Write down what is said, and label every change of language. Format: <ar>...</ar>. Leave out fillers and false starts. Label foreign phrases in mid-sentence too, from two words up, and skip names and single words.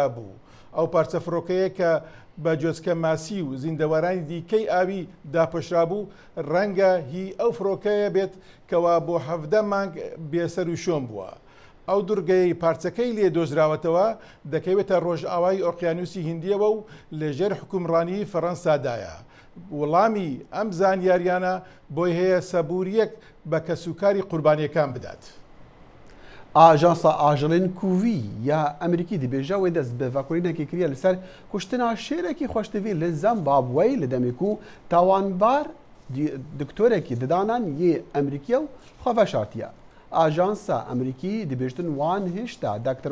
<ckb>بوو ئەو پارچە فڕۆکەیە کە بە جۆچکە ماسی و زیندەوەرانی دیکەی ئاوی داپەشرا بوو ڕەنگە هی ئەو فڕۆکەیە بێت کەوا بۆ 17 مانگ بێسەر و شۆم بووە ئەو دوورگەی پارچەکەی لێ دۆزراوەتەوە دەکەوێتە ڕۆژئاوای ئۆقیانوسی هیندیەوە و لەژێر حکومڕانی فەڕەنسادایە وەڵامی ئەم زانیاریانە بۆی هەیە سەبووریەک بە کەسوکاری قوربانیەکان بدات.</ckb> <ku>Ajansa Ajalên Kuvî ya Amerîkî dibêje wê dest bi vekolînekê kiriye li ser kuştina şêrekî xweştevî li Zimbabweyê li demê ku tawanbar doktorekî didanan yê Amerîkiya û xwe veşartiye. Ajansa Amerîkî dibêjtin wan hêşta Dr.</ku>